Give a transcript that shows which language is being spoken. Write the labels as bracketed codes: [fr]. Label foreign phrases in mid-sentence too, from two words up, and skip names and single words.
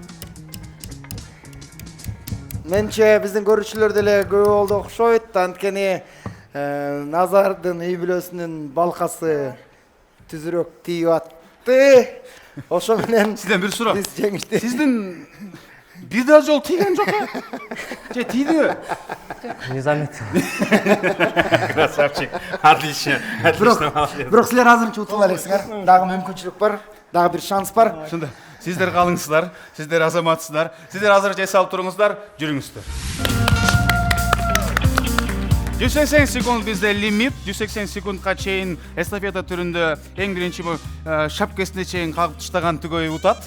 [ky] Менче биздин көрүүчүлөр деле көп болду окшойт. Анткени Назардын үй бүлөсүнүн балкасы түзүрөөк тийип атты. Ошо менен Сизден бир суроо. биз жеңишти. Сиздин бир да жол тийген жок э? Же тийдиби? [ru] Не заметил. Красавчик. Отлично. [ky] Бирок силер азырынча утуп алесиңер. Дагы мүмкүнчүлүк бар. Дагы бир шанс бар. Ошондо сиздер калыңыздар, сиздер азаматсыздар. Сиздер азыр эс алып туруңуздар, жүрүңүздөр. 180 секунд бизде лимит. 180 секундка чейин эстафета түрүндө эң биринчи шапкесине чейин кагып таштаган түгөй утат.